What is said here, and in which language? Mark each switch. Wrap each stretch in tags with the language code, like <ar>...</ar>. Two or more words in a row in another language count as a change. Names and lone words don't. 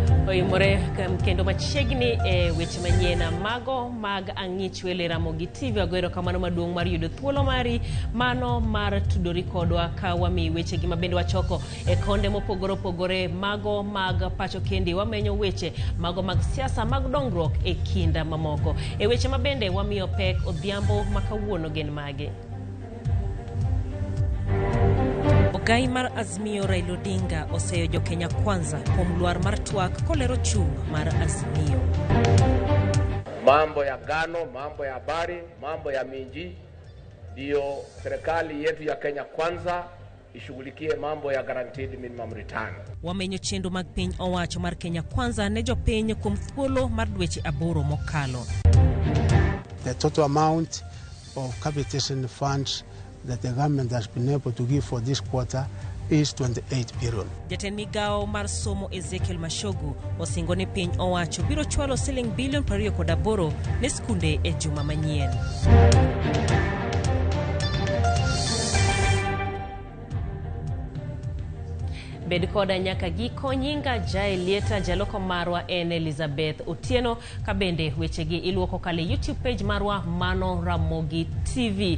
<luo>Oyumore kendo machiegni weche manyien mago mag ang'ich wele Ramogi TV agwero kamano maduong' mar yudo thuolo mari mano mar tudori kodwa ka wami weche gi mabende wachoko konde mopogore opogore mago mag pacho kendi wamenyo weche mago mag siasa mag dongruok kinda mamoko weche mabende wamiyo pek odhiambo makawuono gen mage. Ogai mar Azimio Raila Odinga oseyo jo Kenya kwanza kuom luar mar twak kolero chung mar Azimio.</luo> <sw>Mambo ya gano, mambo ya habari, mambo ya minji, ndio serikali yetu ya Kenya kwanza ishughulikie mambo ya</sw> <en>guaranteed minimum return.</en> <sw>Wamenyo chenro mag piny owacho mar Kenya kwanza ne jo piny kuom thuolo mar dweche 8 mokalo.</sw> <en>The total amount of capitation funds that the government has been able to give for this quarter is 28 billion.</en> <luo>Jatend migao mar somo Ezekiel Mashogu osingo ne piny owacho biro chwalo siling bilion 28 ne skunde juma manyien. Bed koda nyaka giko nyinga Jai Lieta jaloko marwa en Elizabeth Otieno kabende wechegi iluoko kale YouTube page marwa mano Ramogi TV.</luo>